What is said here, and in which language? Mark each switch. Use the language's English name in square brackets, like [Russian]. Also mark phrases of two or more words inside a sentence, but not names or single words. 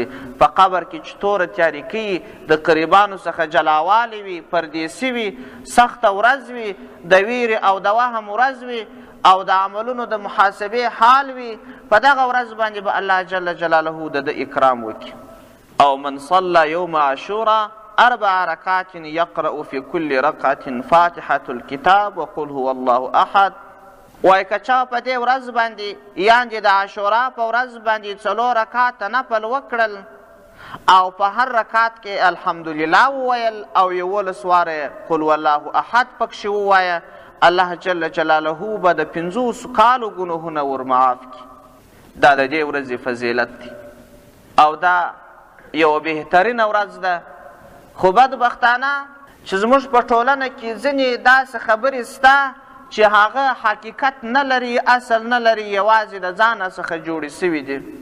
[Pashto] په قبر کې چې توره تیاریکي د قریبانو څخه جلاوالی وي، پردیسي وي، سخته ورځ وي، د ویرې او د وهم ورځ وي او د عملونو د محاسبې حال وي، په دغه ورځ باندې به الله [Arabic] جل جلاله [Pashto] د ده اکرام وکړي. [Arabic] او من صلى يوم عاشورا 4 ركعات يقرأ في كل ركعة فاتحة الكتاب وقل هو الله أحد. [Pashto] وایي که چا په دې ورځ باندې یعنې د عاشورا په ورځ باندې 4 رکعاته نفل وکړل او په هر رکعت کې الحمدلله وویل او 11 واره [Arabic] قل هو الله احد [Pashto] پکښې ووایه، الله [Arabic] جل جلاله [Pashto] به د 50 کالو ګناهونه ورمعاف کړي. دا د دې ورځې فضیلت دی او دا یو بهترینه ورځ ده. خو بدبختانه چې زموږ په ټولنه کې ځینې داسې خبرې سته چې هغه حقیقت نه لري، اصل نه لري، یوازې د ځانه څخه جوړې سوي دي.